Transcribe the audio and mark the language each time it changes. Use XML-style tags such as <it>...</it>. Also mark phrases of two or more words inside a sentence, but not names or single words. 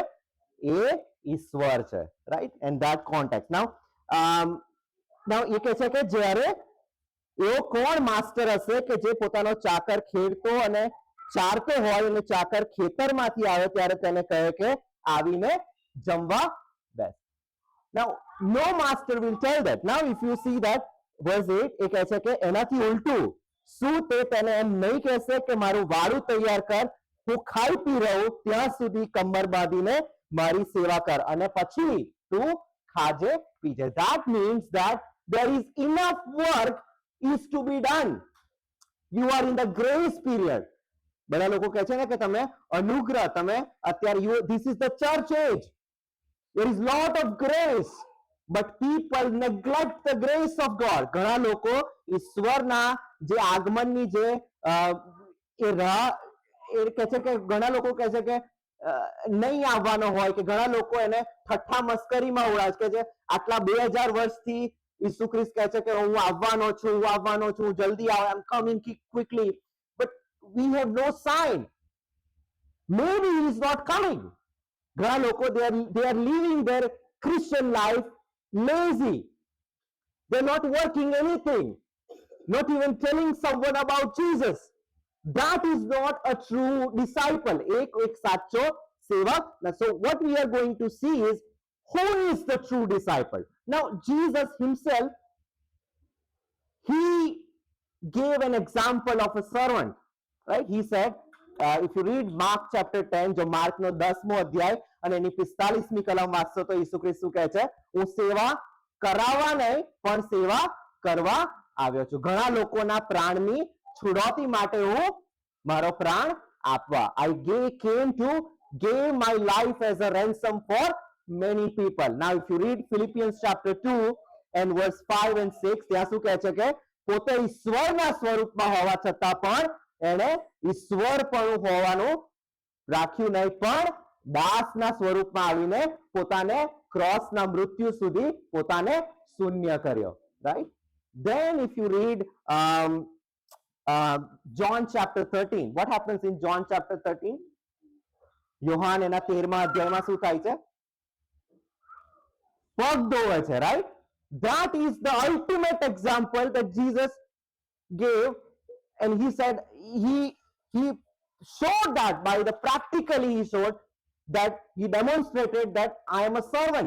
<gu>એ ઈશ્વર છે.</gu> <en>right? and that contact.</en> <gu>નાઉ એ કહે છે કે જ્યારે એવો કોણ માસ્ટર હશે કે જે પોતાનો ચાકર ખેડતો અને ચારતો હોય અને ચાકર ખેતરમાંથી આવે ત્યારે તેને કહે કે આવીને જમવા બેસ.</gu> <en>Now, no master will tell that. Now, if you see that verse 8,</en> <gu>એ કહે છે કે એનાથી ઉલટું શું તે તેને એમ નહીં કહેશે કે મારું વાળું તૈયાર કર, હું ખાઈ પી રહું ત્યાં સુધી કમર બાંધીને મારી સેવા કર અને પછી તું ખાજે પીજે.</gu> <en>That means that there is enough work is to be done. You are in the grace period.</en> <gu>બધા લોકો કહે છે ને કે તમે અનુગ્રહ, તમે અત્યારે</gu> <en>this is the church age. There is lot of grace, but people neglect the grace of God.</en> <gu>ઘણા લોકો ઈશ્વરના જે આગમનની જે એ રાહ એ કહે છે કે ઘણા લોકો કહે છે કે નહીં આવવાનો હોય, કે ઘણા લોકો એને ઠઠ્ઠા મસ્કરીમાં ઉડાવે છે કે આટલા 2000 વર્ષથી ઈસુ ખ્રિસ્ત કહે છે કે હું આવવાનો છું, જલ્દી આવ,</gu> <en>I am coming quickly, but we have no sign. Maybe he is not coming.</en> <gu>ઘણા લોકો</gu> <en>they are living their Christian life lazy. They're not working anything, not even telling someone about Jesus. That is not a true disciple.</en> <gu>એક સાચો સેવક.</gu> <en>So what we are going to see is who is the true disciple. Now Jesus himself, he gave an example of a servant, right? He said, if you read Mark chapter 10,</en> <gu>જો માર્કનો 10મો અધ્યાય અને એની 45મી કલમ વાંચશો તો ઈસુ ખ્રિસ્ત શું કહે છે? હું સેવા કરાવવા નહીં પણ સેવા કરવા આવ્યો છું. ઘણા લોકોના પ્રાણની છૂડોતી માટે હું મારો પ્રાણ આપવા.</gu> <en>I came to give my life as a ransom for many people. Now if you read Philippians chapter 2 and verse 5 and 6,</en> <gu>ત્યાં શું કહે છે કે પોતે ઈશ્વરના સ્વરૂપમાં હોવા છતાં પણ એણે ઈશ્વરપણું હોવાનું રાખ્યું નહીં, પણ દાસના સ્વરૂપમાં આવીને પોતાને ક્રોસના મૃત્યુ સુધી પોતાને શૂન્ય કર્યો. રાઈટ?</gu> <en>Then if you read John chapter 13, what happens in John chapter 13?</en> <gu>યોહાન એના 13મા અધ્યાયમાં શું થાય છે? પગ ધોવે છે. રાઈટ?</gu> <en>That is the ultimate example that Jesus gave, and he said he showed that by the practically he showed that he demonstrated that I am a servant.</en>